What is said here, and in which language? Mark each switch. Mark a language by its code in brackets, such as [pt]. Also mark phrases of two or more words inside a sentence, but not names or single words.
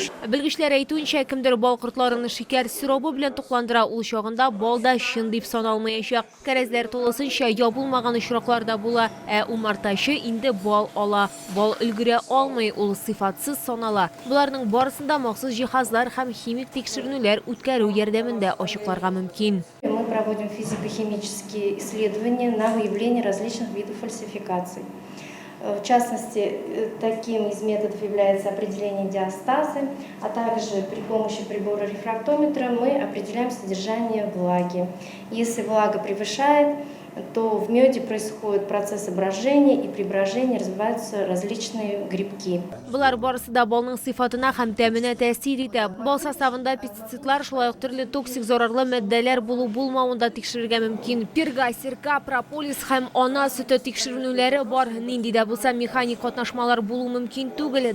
[tt] Белгечләр әйтүенчә, кемдер бал кортларының шикәр сиробы белән тукландыра, ул чагында балда чын дип саналмаячак. Кәрәзләр тулысынча ябылмаган очракларда була, ә умартачы инде бал ала. Бал өлгерә алмый, ул сыйфатсыз санала. Буларның барысында махсус җиһазлар һәм химик тикшерүләр үткәрү ярдәмендә ачыкларга мөмкин. [ru] Мы проводим физико-химические исследования на выявление различных видов фальсификаций. В частности, таким из методов является определение диастазы, а также при помощи прибора рефрактометра мы определяем содержание влаги. Если влага превышает, то в меде происходит процесс брожения, и при брожении развиваются различные грибки. [tt] Булар барысы да балның сыйфатына һәм тәменә тәэсир итә. Бал составында пестицидлар, шулай ук төрле токсик зарарлы матдәләр булу-булмавында тикшерергә мөмкин. Перга, сирка, прополис һәм ана сөте тикшерүләре бар. Нинди дә булса механик катнашмалар булу мөмкин түгел.